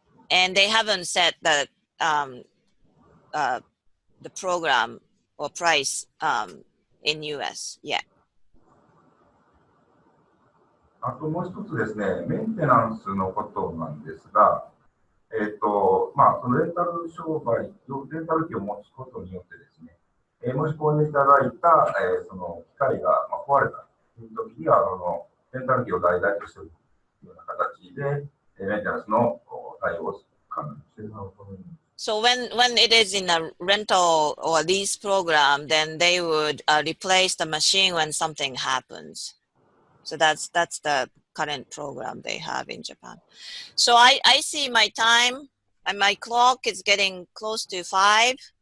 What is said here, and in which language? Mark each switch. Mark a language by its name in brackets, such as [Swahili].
[English] And they haven't set the program or price in US yet. [Japanese] あともう一つですね、メンテナンスのことなんですが、そのレンタル商売、レンタル機を持つことによってですね、もし購入いただいた、その機械が、壊れたという時には、レンタル機を代々としているような形で、メンテナンスの対応を可能にしていると思います。 [English] So when it is in a rental or lease program, then they would replace the machine when something happens. So that's the current program they have in Japan. So I see my time and my clock is getting close to 5.